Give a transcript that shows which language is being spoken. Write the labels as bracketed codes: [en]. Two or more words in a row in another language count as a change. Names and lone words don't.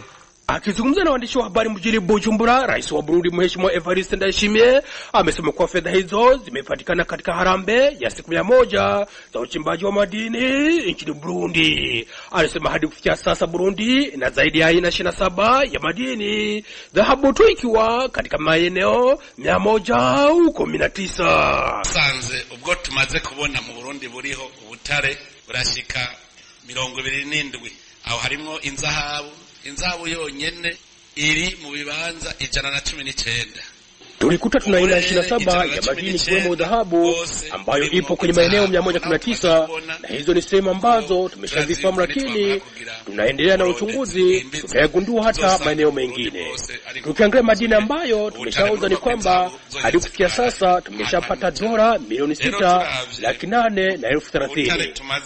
[sw] Akizungumza na waandishi wa habari mjini Bujumbura, rais wa Burundi Mheshimiwa Evariste Ndayishimiye amesema kuwa fedha hizo zimepatikana katika harambee ya siku 100 za uchimbaji wa madini nchini Burundi. Alisema hadi kufikia sasa Burundi ina zaidi ya aina 27 ya madini, dhahabu tu ikiwa katika maeneo 119. [rn] Sanze ubwo tumaze kubona mu Burundi buriho ubutare burashika 27, aho harimo inzahabu yonyene iri mu bibanza 119. [sw] Tulikuta tuna aina 27 ya madini kiwemo dhahabu ambayo ipo kwenye maeneo 119, na hizo ni sehemu ambazo tumeshazifahamu, lakini tunaendelea na uchunguzi, tutayagundua hata maeneo mengine. Tukiangalia madini ambayo tumeshauza ni kwamba hadi kufikia sasa tumeshapata dola milioni 6,830,000.